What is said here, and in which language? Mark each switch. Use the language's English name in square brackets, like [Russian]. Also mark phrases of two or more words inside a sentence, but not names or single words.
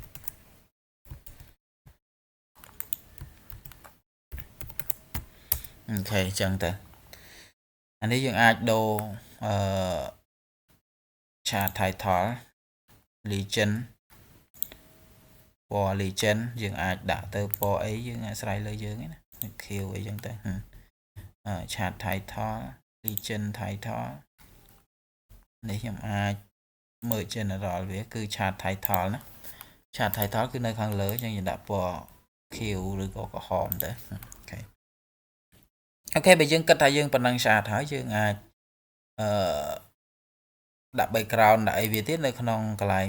[Khmer] អូខេអញ្ចឹងទៅអានេះយើងអាចដូរ [English] chart title legend [Khmer] ពណ៌ legend យើងអាចដាក់ទៅពណ៌អីយើងអាស្រ័យលើយើងណាខៀវអីចឹងទៅ [English] chart title legend title [Khmer] នេះខ្ញុំអាចមើល general វាគឺ [English] chart title [Khmer] ណា [English] chart title [Khmer] គឺនៅខាងលើអញ្ចឹងយើងដាក់ពណ៌ខៀវឬក៏ក្រហមទៅ អូខេបើយើងគិតថាយើងប៉ុណ្ណឹងស្អាតហើយយើងអាចដាក់ background ដាក់អីវាទៀតនៅក្នុងកន្លែង